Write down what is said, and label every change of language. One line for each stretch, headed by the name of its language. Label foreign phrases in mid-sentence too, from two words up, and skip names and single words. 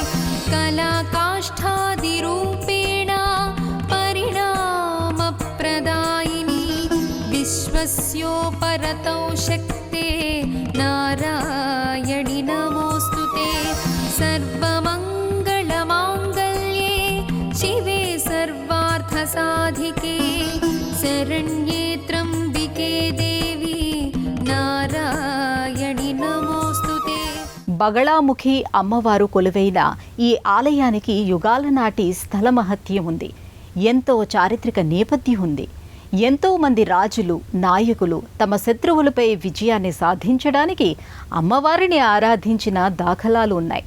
Sanskrit: कलाकाष्ठादिरूपेण परिणामप्रदायिनी विश्वस्योपरतौ शक्ते नारायणि नमोस्तुते सर्वमङ्गलमाङ्गल्ये शिवे सर्वार्थसाधिके शरण्ये त्र्यम्बिके देवी नारायणि नमोस्तुते.
Telugu: బగళాముఖి అమ్మవారు కొలువైన ఈ ఆలయానికి యుగాల నాటి స్థల మహత్యం ఉంది. ఎంతో చారిత్రక నేపథ్యం ఉంది. ఎంతో మంది రాజులు, నాయకులు తమ శత్రువులపై విజయాన్ని సాధించడానికి అమ్మవారిని ఆరాధించిన దాఖలాలు ఉన్నాయి.